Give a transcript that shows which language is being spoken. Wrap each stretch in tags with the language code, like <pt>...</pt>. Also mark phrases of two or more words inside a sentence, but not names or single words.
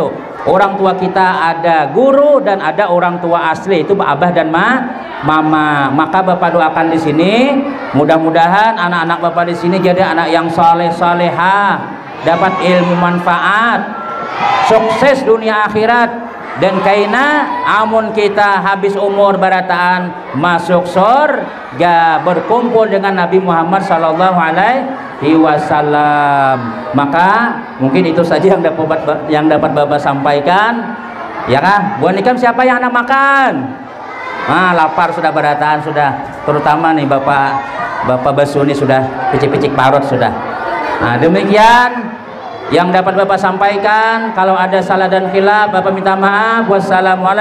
<id>Orang tua kita ada guru dan ada orang tua asli, itu abah dan mama. Maka Bapak doakan di sini, mudah-mudahan anak-anak Bapak di sini jadi anak yang saleh-salehah, dapat ilmu manfaat, sukses dunia akhirat, dan</id> <bjn>kaina amun kita habis umur barataan</bjn> <id>masuk surga berkumpul dengan Nabi Muhammad</id> <ar>صلى الله عليه وسلم.</ar> <id>Maka mungkin itu saja yang dapat Bapak sampaikan, ya kah?</id> <bjn>Buat nikam siapa yang nak makan? Lapar sudah barataan sudah, terutama nih Bapak Basuni sudah picik-picik parut sudah.</bjn> <id>Demikian yang dapat Bapak sampaikan. Kalau ada salah dan khilaf, Bapak minta maaf.</id>